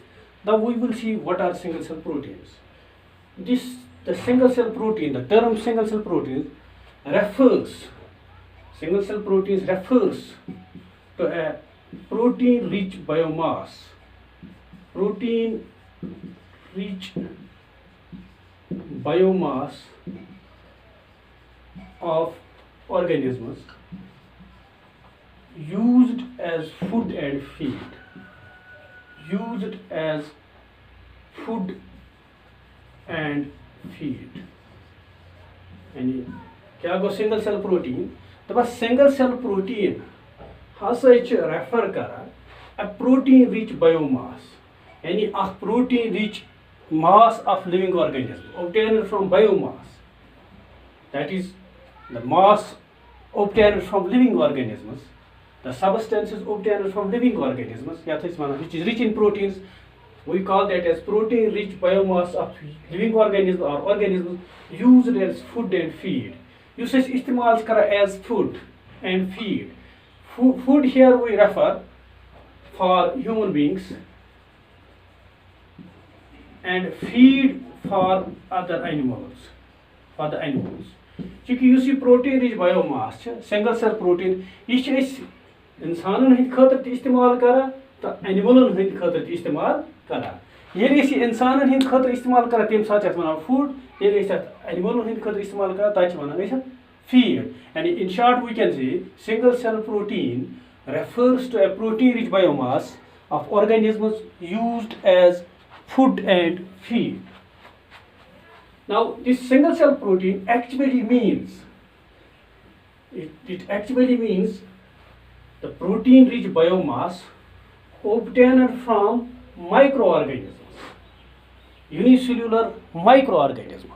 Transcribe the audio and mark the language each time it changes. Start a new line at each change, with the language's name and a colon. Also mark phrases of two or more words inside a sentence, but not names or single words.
English: Now we will see what are single cell proteins. The single cell protein, the term single cell protein refers to a protein rich biomass of organisms used as food and feed.
Kashmiri: यानी क्या गो
English: single cell protein
Kashmiri: दपा
English: single cell protein
Kashmiri: हसा
English: refer kar a protein rich biomass yani a protein rich mass of living organism obtained from biomass, that is the mass obtained from living organisms, the substances obtained from living organisms which is rich in proteins. We call that as protein rich biomass of living organisms or organisms used as food and feed. Use
Kashmiri: استعمال کرہ
English: as food and feed. Food here we refer for human beings and feed for other animals,
Kashmiri: क्योंकि यह
English: protein rich biomass single cell protein
Kashmiri: यह इंसानन हंद खतर इस्तेमाल करा तो एनिमलन हंद खतर इस्तेमाल करा ये इंसानन हंद खतर इस्तेमाल करा तम सात वन फूड ये एनिमलन हंद खतर इस्तेमाल करा तक वन फीड यानी
English: in short we can say single cell protein refers to a protein rich biomass of organisms used as food and feed. Now this single cell protein actually means it actually means the protein rich biomass obtained from microorganisms, unicellular microorganisms.